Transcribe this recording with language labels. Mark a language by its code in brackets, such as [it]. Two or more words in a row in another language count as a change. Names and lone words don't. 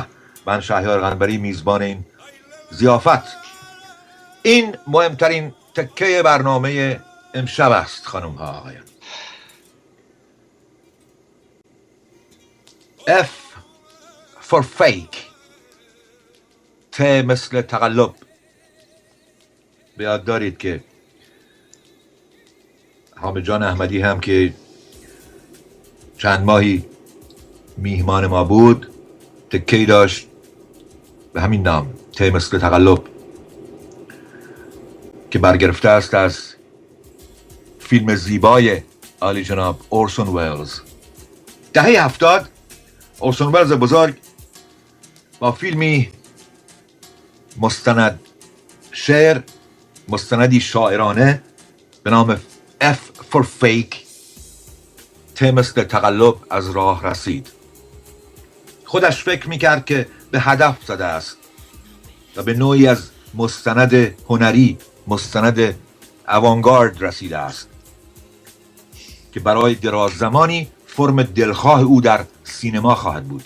[fa] من شهریار قنبری میزبان این ضیافت. این مهمترین تکه برنامه امشب است خانم ها آقایان. [en] F for fake، [fa] ت مثل تقلب. به یاد دارید که حامد جان احمدی هم که چند ماهی میهمان ما بود تکی داشت به همین نام، ت مثل تقلب، که برگرفته است از فیلم زیبای عالی جناب اورسون ویلز. دهه 70 اورسون ویلز بزرگ با فیلمی مستند شعر، مستندی شاعرانه به نام [en] F for fake، [fa] ت مثل تقلب، از راه رسید. خودش فکر میکرد که به هدف زده است و به نوعی از مستند هنری، مستند اوانگارد رسیده است که برای دراز زمانی فرم دلخواه او در سینما خواهد بود.